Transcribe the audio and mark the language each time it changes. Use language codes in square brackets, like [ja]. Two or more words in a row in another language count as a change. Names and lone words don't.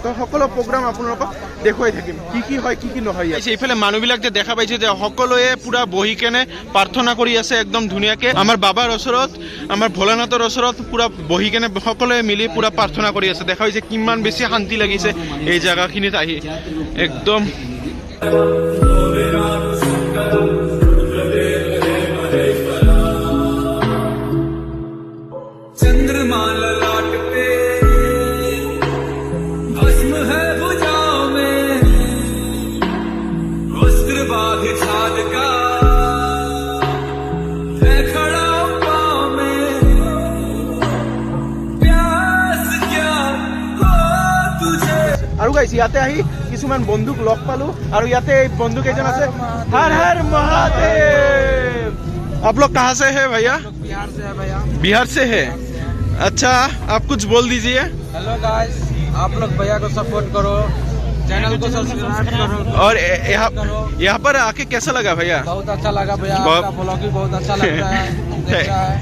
[as] তো সকলো প্ৰগ্ৰাম আপোনালোকক দেখুৱাই থাকিম কি কি হয় কি কি নহয়। এইফালে মানুহবিলাক যে দেখা পাইছে যে সকলোৱে পুৰা বহি কেনে প্ৰাৰ্থনা কৰি আছে একদম ধুনীয়াকৈ। আমাৰ বাবাৰ ওচৰত, আমাৰ ভোলানাথৰ ওচৰত পুৰা বহি কেনে সকলোৱে মিলি পুৰা প্ৰাৰ্থনা কৰি আছে। দেখা পাইছে কিমান বেছি শান্তি লাগিছে এই জেগাখিনিত আহি একদম। [hi] चंद्रमा ललाट पे भस्म है भुजाओं में, वस्त्र बाध छाद का है खड़ा पाँव में। प्यास क्या हो तुझे। [as] আৰু গাইছ ইয়াতে আহি কিছুমান বন্ধুক লগ পালোঁ। আৰু ইয়াতে এই বন্ধু কেইজন আছে। হৰ হৰ মহাদেৱ। [hi] आप लोग कहाँ से है भैया? बिहार से है भैया। बिहार से है। अच्छा आप कुछ बोल दीजिए। हेलो गाइस, आप लोग भैया को सपोर्ट करो, चैनल को सब्सक्राइब करो। और यहाँ पर आके कैसा लगा भैया? बहुत अच्छा लगा भैया, बहुत- आपका ब्लॉगिंग बहुत अच्छा लगता है, देखा है।